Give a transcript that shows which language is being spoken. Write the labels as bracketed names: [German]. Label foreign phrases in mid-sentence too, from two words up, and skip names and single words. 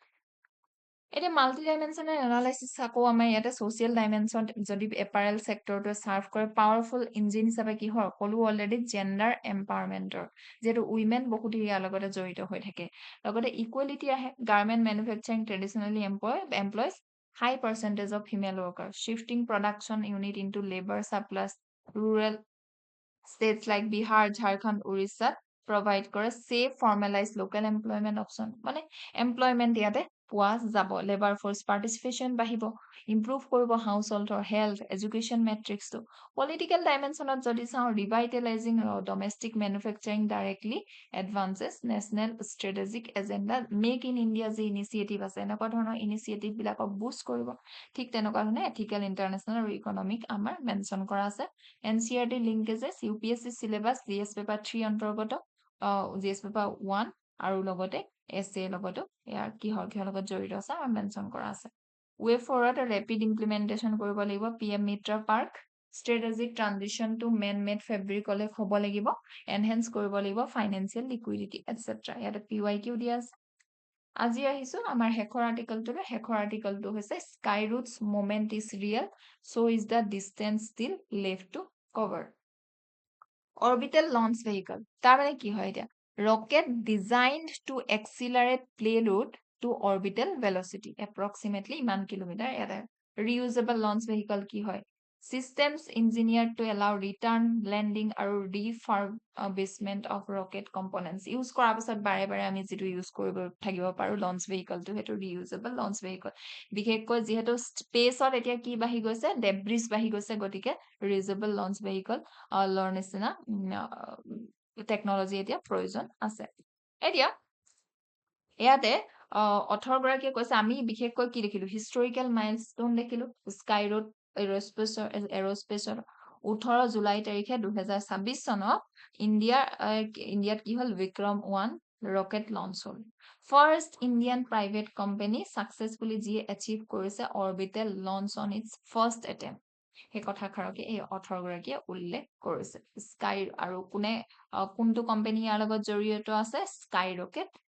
[Assamese] এতিয়া [English] multi dimensional analysis [Assamese] আকৌ আমাৰ ইয়াতে [English] social dimension [Assamese] যদি [English] apparel sectorটোৱে serve [Assamese] কৰে [English] powerful engine [Assamese] হিচাপে কি হয় ক'লো [English] already gender empowermentৰ [Assamese] যিহেতু উইমেন বহুত ইয়াৰ লগতে জড়িত হৈ থাকে লগতে ইকুৱেলিটি আহে [English] garment manufacturing traditionally employs high percentage of female worker shifting production unit into labour surplus rural states like Bihar, Jharkhand, Orissa provide [Assamese] কৰে [English] safe formalized local employment option [Assamese] মানে employment ইয়াতে পোৱা যাব [English] labor force participation [Assamese] বাঢ়িব improve কৰিব householdৰ [English] health education matrixটো political dimensionত [Assamese] যদি চাওঁ [English] revitalizing domestic manufacturing directly advances national strategic agenda make in India [Assamese] যি initiative আছে এনেকুৱা ধৰণৰ initiative বিলাকক boost কৰিব ঠিক তেনেকুৱা ধৰণে [English] ethical international [Assamese] আৰু economic আমাৰ মেনশ্যন কৰা আছে [English] NCERT linkages UPSC syllabus GS paper 3 [Assamese] অন্তৰ্গত [English] GS paper 1 [Assamese] আৰু লগতে SA লগতো ইয়াৰ কিহৰ লগত জড়িত আছে আৰু মেনশ্যন কৰা আছে [English] way forward rapid implementation [Assamese] কৰিব লাগিব PM মিত্ৰ পাৰ্ক [English] strategic transition to man-made fabric [Assamese] হ'ব লাগিব এনহেন্স কৰিব লাগিব [English] financial liquidity etcetera [Assamese] ইয়াতে PYQ দিয়া আছে আজি আহিছো আমাৰ শেষৰ আৰ্টিকলটো হৈছে [English] Skyroot's moment is real so is the distance still left to cover orbital launch vehicle [Assamese] তাৰ মানে কি হয় এতিয়া [English] rocket designed to accelerate payload to orbital velocity approximately [Assamese] ইমান কিলোমিটাৰ ইয়াতে [English] reusable launch vehicle [Assamese] কি হয় [English] systems engineered to allow return landing আৰু refurbishment of rocket components [Assamese] use কৰাৰ পাছত বাৰে আমি যেটো ইউজ কৰিব থাকিব পাৰো [English] launch vehicle [Assamese] টো হেতু [English] reusable launch vehicle [Assamese] বিশেষকৈ যেহেতু স্পেসত এতিয়া কি বাঢ়ি গৈছে ডেব্ৰিজ বাঢ়ি গৈছে গতিকে [English] reusable launch vehicle [Assamese] লৰ নিচিনা টেকনলজি এতিয়া প্ৰয়োজন আছে এতিয়া ইয়াতে 18 গৰাকীয়ে কৈছে আমি বিশেষকৈ কি দেখিলো [English] historical milestone [Assamese] দেখিলো স্কাই ৰুট এৰোস্পেচৰ 18 জুলাই তাৰিখে 2026 চনত ইণ্ডিয়াত কি হল বিক্ৰম 1 ৰকেট লঞ্চ হ'ল [English] first Indian private company successfully [Assamese] যিয়ে এচিভ কৰিছে [English] orbital launch on its first attempt [Assamese] সেই কথাষাৰকে এই অথৰগৰাকীয়ে উল্লেখ কৰিছে স্কাই আৰু কোনটো কোম্পানী ইয়াৰ লগত জড়িত আছে স্কাই ৰকেট